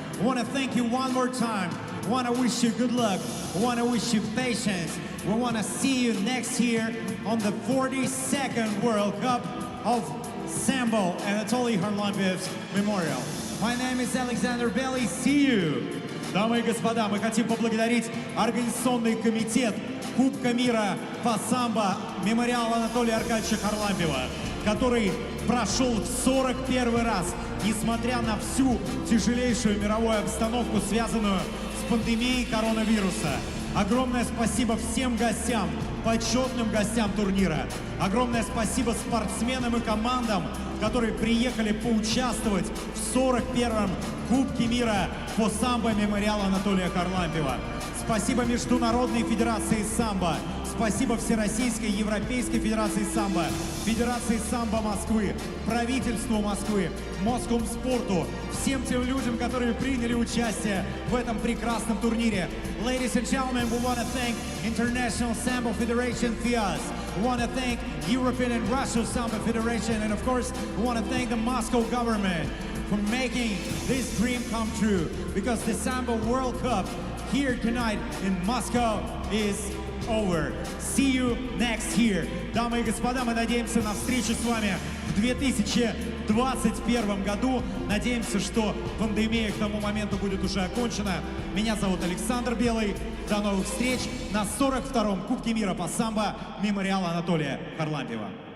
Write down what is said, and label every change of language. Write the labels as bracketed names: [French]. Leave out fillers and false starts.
[English] We want to thank you one more time. We want to wish you good luck. We want to wish you patience. We want to see you next year on the 42nd World Cup of Sambo Anatoly Kharlampiev's Memorial. My name is Alexander Belly. See you. [Russian] Дамы и господа, мы хотим поблагодарить Организационный комитет Кубка мира по самбо мемориала Анатолия Аркадьевича Харлампиева, который прошел в 41 раз, несмотря на всю тяжелейшую мировую обстановку, связанную с пандемией коронавируса. Огромное спасибо всем гостям, почетным гостям турнира. Огромное спасибо спортсменам и командам, которые приехали поучаствовать в 41-м Кубке мира по самбо мемориала Анатолия Харлампиева. Спасибо Международной Федерации самбо. Спасибо Всероссийской Европейской Федерации самбо, Федерации самбо Москвы, правительству Москвы, Москомспорту, всем тем людям, которые приняли участие в этом прекрасном турнире. [English] Ladies and gentlemen, we want to thank International Sambo Federation FIAS. We want to thank European and Russian Sambo Federation, and of course, we want to thank the Moscow government for making this dream come true, because the Sambo World Cup here tonight in Moscow is over. See you next year. [Russian] Дамы и господа, мы надеемся на встречу с вами в 2021 году. Надеемся, что пандемия к тому моменту будет уже окончена. Меня зовут Александр Белый. До новых встреч на 42-м Кубке мира по самбо мемориала Анатолия Харлампиева.